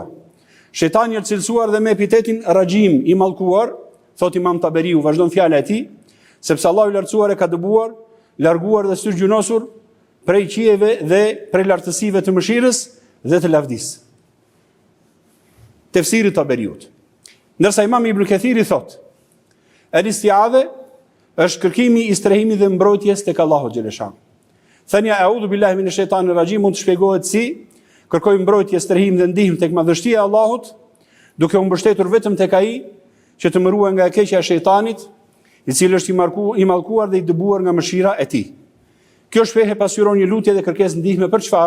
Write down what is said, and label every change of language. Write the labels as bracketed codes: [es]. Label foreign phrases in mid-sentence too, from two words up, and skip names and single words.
[sq] Shejtani është cilësuar dhe me epitetin rajim, i mallkuar, thot Imam Taberiu, vazhdon fjala e tij, sepse Allahu i lartësuar e ka dëbuar, larguar dhe styrgjunosur prej qiejve dhe prej lartësive të mëshirës dhe të lavdisë. Tefsiri Taberiut. Ndërsa Imam Ibn Kathiri thot, el-istiadhe është kërkimi i strehimit dhe mbrojtjes tek Allahu xhaleshan. Thënia [ar] أعوذ بالله من الشيطان الرجيم [sq] mund të shpjegohet si kërkoj mbrojtje, strehim dhe ndihmë tek madhështia e Allahut, duke u mbështetur vetëm tek ai që të më ruaj nga e keqja e shejtanit, i cili është i mallkuar dhe i dëbuar nga mëshira e tij. Kjo shprehje pasqyron një lutje dhe kërkesë ndihme për çfarë?